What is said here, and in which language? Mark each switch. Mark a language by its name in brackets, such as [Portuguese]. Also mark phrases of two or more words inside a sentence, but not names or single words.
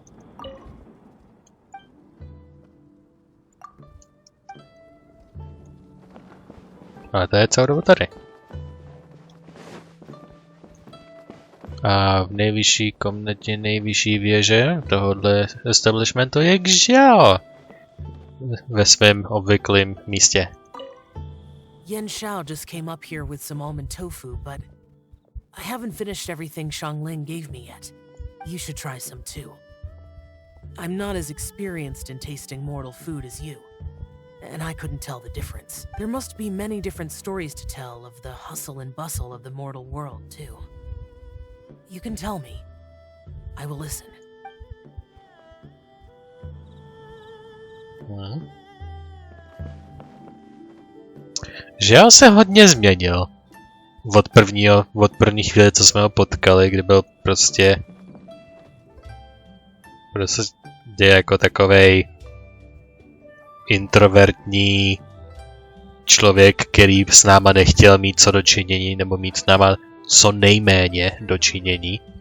[Czech] A to je celou dobu tady. A v nejvyšší komnatě nejvyšší věže tohohle establishmentu je Xiao ve svém obvyklém místě. [English] Yan Xiao just came up here with some almond tofu, but I haven't finished everything Xiangling gave me yet. You should try some too. I'm not as experienced in tasting mortal food as you, and I couldn't tell the difference. There must be many different stories to tell of the hustle and bustle of the mortal world, too. You can tell me. I will listen. [Czech] Xiao se hodně změnil. Od první chvíle, co jsme ho potkali, kdy byl prostě jako takovej introvertní člověk, který s náma nechtěl mít co dočinění, nebo mít s náma co nejméně dočinění.